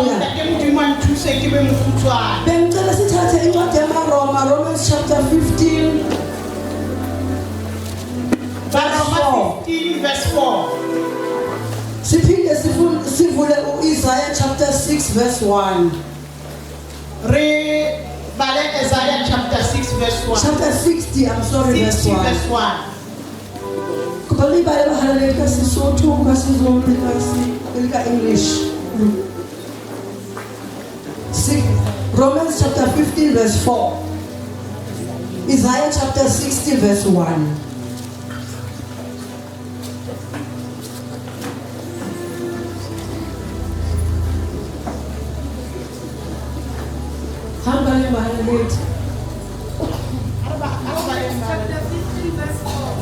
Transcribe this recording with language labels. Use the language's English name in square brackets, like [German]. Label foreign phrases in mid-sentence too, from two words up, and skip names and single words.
[Zulu] Bengicela sithathe incwadi yamaRoma, [English] Romans chapter 15 verse 4. [Zulu] siphinde sivule Isaiah [English] chapter 6 verse 1. Isaiah chapter 6 verse 1. Chapter 60, I'm sorry, 60 verse 1. [Southern Sotho] Kupali bale bahalale ka Sesotho ka Sezulu ka English. [English] Romans chapter 15 verse 4. Isaiah chapter 60 verse 1. Chapter 15 verse 4.